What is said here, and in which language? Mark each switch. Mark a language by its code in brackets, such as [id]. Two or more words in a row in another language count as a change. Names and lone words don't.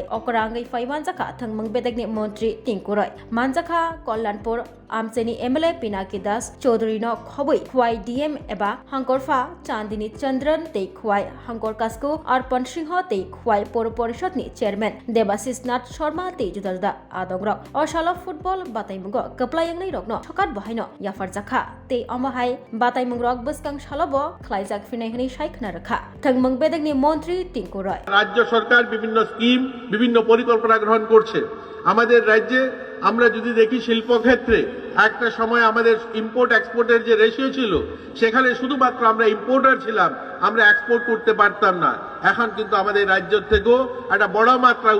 [trp] okrangai faiwan jaka thangmung bedegni montri tingkurai manjaka kollanpur amcheni MLA Pinaki Das Chaudhary no khoboi Hwai DM eba hangkorfa Chandini Chandran tei Hwai hangkor kasku Arpan Singho tei Hwai Por Porishod ni chairman Debasis Nath Sharma tei judalda adongrok osalo football bataimungo kaplayang rokno thokat bahaino Yafar Zakha tei amahai bataimung rok buskang shalobo khlaijak finahini shaikna rakha thangmung bedegni মন্ত্রী টিঙ্কু রায় [bn] রাজ্য সরকার বিভিন্ন স্কিম বিভিন্ন পরিকল্পনা গ্রহণ করছে আমাদের রাজ্যে আমরা যদি দেখি শিল্প ক্ষেত্রে একটা সময় আমাদের ইম্পোর্ট এক্সপোর্টের যে রেশিও ছিল সেখানে শুধুমাত্র আমরা ইম্পোর্টার ছিলাম আমরা এক্সপোর্ট করতে পারতাম না এখন কিন্তু আমাদের রাজ্য থেকেও একটা বড় মাত্রায়